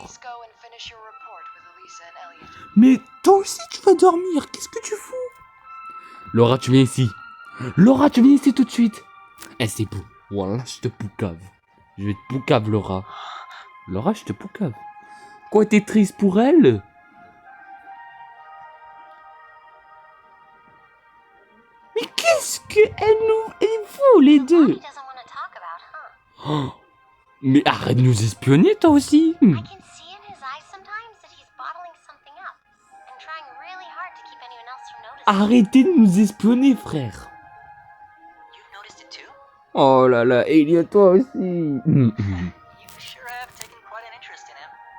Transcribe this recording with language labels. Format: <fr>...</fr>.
<en>Please go and finish your report with Elisa and Elliot.</en> <fr>Mais toi aussi tu vas dormir. Qu'est-ce que tu fous? Laura, tu viens ici. Laura, tu viens ici tout de suite. Eh, c'est beau. Voilà, je te poucave. Je vais te poucave, Laura. Laura, je te poucave. Pourquoi t'es triste pour elle? Mais qu'est-ce qu'elle nous... Elle faut les</fr> <en>He</en> <fr>deux?</fr> <en>doesn't want to talk about, huh?</en> <fr>Oh, mais arrête de nous espionner toi aussi.</fr> <en>I can see in his eyes sometimes that he's bottling something up and trying really hard to keep anyone else from noticing.</en> <fr>Arrêtez de nous espionner, frère.</fr> <en>You've noticed it too?</en> <fr>Oh là là, Elliot, toi aussi.</fr> <en>You sure have taken quite an interest in him.</en>